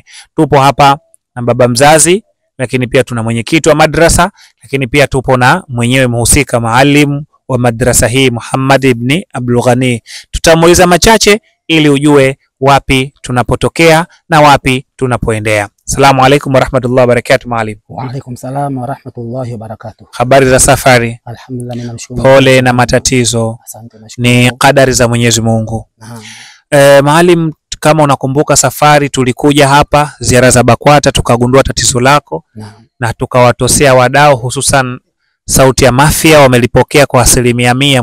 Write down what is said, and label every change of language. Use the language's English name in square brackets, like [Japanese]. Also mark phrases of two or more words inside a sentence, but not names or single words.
[Swahili] Tupo hapa na baba mzazi, lakini pia tuna mwenyekiti wa madrasa, lakini pia tupo na mwenyewe mhusika maalim wa madrasa hii Muhammad ibn Abdul Ghani. Tutamuuliza machache ili ujue wapi tunapotokea na wapi tunapoendea. [Arabic] السلام عليكم ورحمة الله وبركاته maalim. وعليكم السلام ورحمة الله وبركاته. [Swahili] Habari za safari? Alhamdulillah, ninamshukuru. Pole na matatizo. Asante, nashukuru. Ni kadari za Mwenyezi Mungu. Maalim, kama unakumbuka safari tulikuja hapa ziara za BAKWATA tukagundua tatizo lako na tukawatosea wadau, hususan Sauti ya Mafia wamelipokea kwa 100%.